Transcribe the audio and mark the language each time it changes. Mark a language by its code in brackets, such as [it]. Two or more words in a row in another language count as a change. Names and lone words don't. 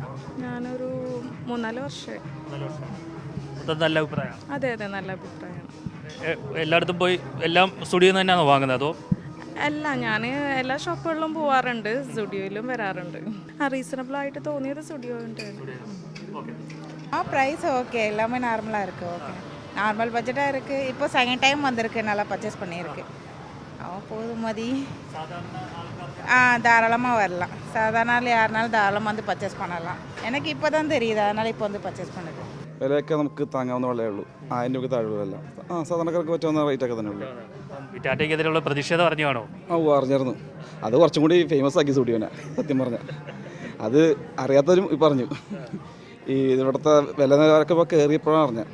[ml] ഞാനൊരു 3-4 വർഷമായി. മൊത്തം നല്ല അഭിപ്രായമാണ്. അതെ അതെ, നല്ല അഭിപ്രായമാണ്. എല്ലായിടത്തും പോയി എല്ലാം സ്റ്റുഡിയോയിൽ നിന്ന് തന്നെയാണോ വാങ്ങുന്നത് അതോ? അല്ല, ഞാൻ എല്ലാ ഷോപ്പുകളിലും പോവാറുണ്ട്, സ്റ്റുഡിയോയിലും വരാറുണ്ട്. റീസണബിളായിട്ട് തോന്നിയത് സ്റ്റുഡിയോൻ്റെ. [en] price okay, [ta] எல்லாமே நார்மலாக இருக்குது. ஓகே, நார்மல் பட்ஜெட்டாக இருக்குது. இப்போ [en] second time [ta] வந்திருக்கு, நல்லா பர்ச்சேஸ் பண்ணியிருக்கு. போதும் மதி. தாராளமாக வரலாம். சாதாரண யாருனாலும் தாராளமாக வந்து பர்ச்சேஸ் பண்ணலாம். எனக்கு இப்போ தான் தெரியுது, அதனால் இப்போ வந்து பர்ச்சேஸ் பண்ணுது. [ml] വിലയൊക്കെ നമുക്ക് താങ്ങാവുന്ന വിലയേ ഉള്ളൂ. 1000 രൂപയ്ക്ക് താഴെയല്ല. സാധാരണക്കാർക്ക് പറ്റാവുന്ന റേറ്റൊക്കെ തന്നെ ഉള്ളൂ. ടാറ്റയ്ക്കെതിരെയുള്ള പ്രതിഷേധം അറിഞ്ഞാണോ? അറിഞ്ഞിരുന്നു. അത് കുറച്ചും കൂടി ഫേമസ് ആക്കി സ്റ്റുഡിയോനെ, സത്യം പറഞ്ഞാൽ. അത് അറിയാത്തവരും പറഞ്ഞു. ഇവിടുത്തെ വില നിലവാരമൊക്കെ ഇപ്പോൾ കയറിയപ്പോഴാണ് അറിഞ്ഞത്.